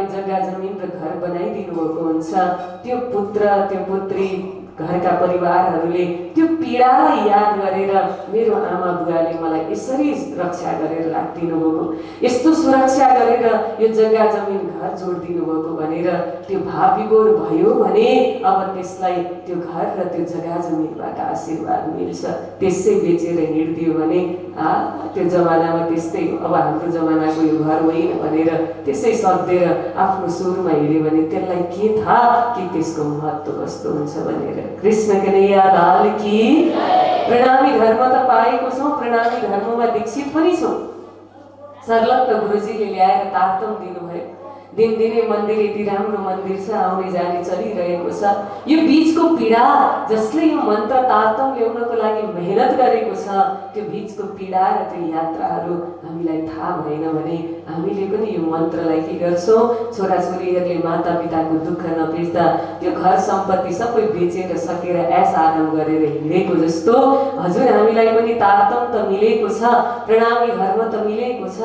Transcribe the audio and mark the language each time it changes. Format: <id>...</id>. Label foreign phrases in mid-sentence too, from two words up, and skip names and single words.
<ne>जग्गा जमिन र घर बनाइदिनु भएको हुन्छ, त्यो पुत्र त्यो पुत्री घरका परिवारहरूले त्यो पीडालाई याद गरेर मेरो आमा बुवाले मलाई यसरी रक्षा गरेर राखिदिनु भएको, यस्तो सुरक्षा गरेर यो जग्गा जमिन घर जोडिदिनु भएको भनेर त्यो भाव विभोर भयो भने अब त्यसलाई त्यो घर र त्यो जग्गा जमिनबाट आशीर्वाद मिल्छ। त्यसै बेचेर हिँडिदियो भने त्यो जमानामा त्यस्तै हो, अब हाम्रो जमानाको यो घर होइन भनेर त्यसै सकिदिएर आफ्नो सुरमा हिँड्यो भने त्यसलाई के थाहा कि त्यसको महत्त्व कस्तो हुन्छ भनेर।</ne> <hi>कृष्ण कन्हैया लाल की।</hi> <ne>प्रणामी धर्म त पाएको छौँ, प्रणामी धर्ममा दीक्षित पनि छौँ। सर्लक्क गुरुजीले ल्याएर तारतम दिनुभयो। दिनदिनै मन्दिर यति राम्रो मन्दिर छ, आउने जाने चलिरहेको छ। यो बीचको पीडा जसले यो मन्त्र तारतम ल्याउनको लागि मेहनत गरेको छ, त्यो बीचको पीडा र त्यो यात्राहरू हामीलाई थाहा भएन भने हामीले पनि यो मन्त्रलाई के गर्छौँ, छोराछोरीहरूले माता पिताको दुःख नबुझ्दा त्यो घर सम्पत्ति सबै बेचेर सकेर ऐस आराम गरेर हिँडेको जस्तो हजुर हामीलाई पनि तारतम त मिलेको छ, प्रणामी धर्म त मिलेको छ।</ne>